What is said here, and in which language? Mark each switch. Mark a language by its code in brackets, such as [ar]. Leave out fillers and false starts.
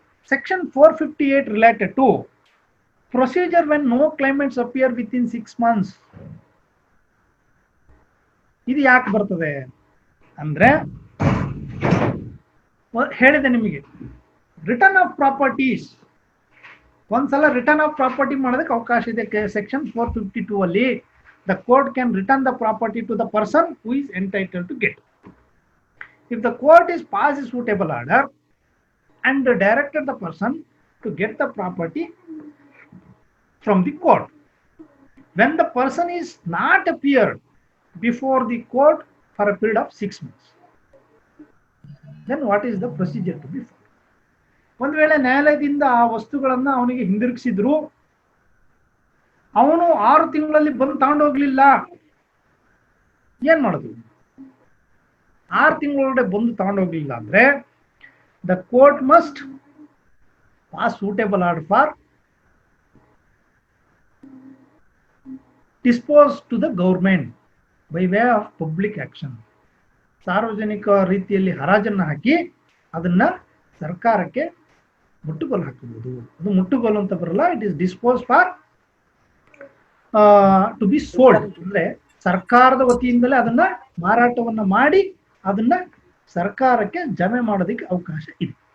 [en] Section 458 related to procedure when no claimants appear within 6 months. [kn] ಇದು ಯಾಕೆ ಬರ್ತದೆ ಅಂದ್ರೆ, ಹೇಳಿದೆ ನಿಮಗೆ, [en] Return of properties. [kn] ಒಂದ್ಸಲ ರಿಟರ್ನ್ ಆಫ್ ಪ್ರಾಪರ್ಟಿ ಮಾಡೋದಕ್ಕೆ ಅವಕಾಶ ಇದೆ. [en] Section 452 ಅಲ್ಲಿ the court can return the property to the person who is entitle to get. If the court is pass a suitable order and directed the person to get the property from the court. When the person is not appeared before the court for a period of 6 months, then what is the procedure to be followed? [kn] ಒಂದು ವೇಳೆ ನ್ಯಾಯಾಲಯದಿಂದ ಆ ವಸ್ತುಗಳನ್ನ ಅವನಿಗೆ ಹಿಂದಿರುಗಿಸಿದ್ರು, ಅವನು 6 ತಿಂಗಳಲ್ಲಿ ಬಂದು ತಗೊಂಡೋಗ್ಲಿಲ್ಲ, ಏನ್ ಮಾಡೋದು? 6 ತಿಂಗಳೊಳಗಡೆ ಬಂದು ತಗೊಂಡೋಗ್ಲಿಲ್ಲ ಅಂದ್ರೆ [en] the court must pass suitable order for dispose to the government by way of public action. [kn] ಸಾರ್ವಜನಿಕ ರೀತಿಯಲ್ಲಿ ಹರಾಜನ್ನ ಹಾಕಿ ಅದನ್ನ ಸರ್ಕಾರಕ್ಕೆ ಮುಟ್ಟುಗೋಲು ಹಾಕಬಹುದು. ಅದು ಮುಟ್ಟುಗೋಲು ಅಂತ ಬರಲ್ಲ. [en] It is dispose for to be sold. [kn] ಅಂದ್ರೆ ಸರ್ಕಾರದ ವತಿಯಿಂದಲೇ ಅದನ್ನ ಮಾರಾಟವನ್ನ ಮಾಡಿ ಅದನ್ನ ಸರ್ಕಾರಕ್ಕೆ ಜಮೆ ಮಾಡೋದಕ್ಕೆ ಅವಕಾಶ ಇದೆ.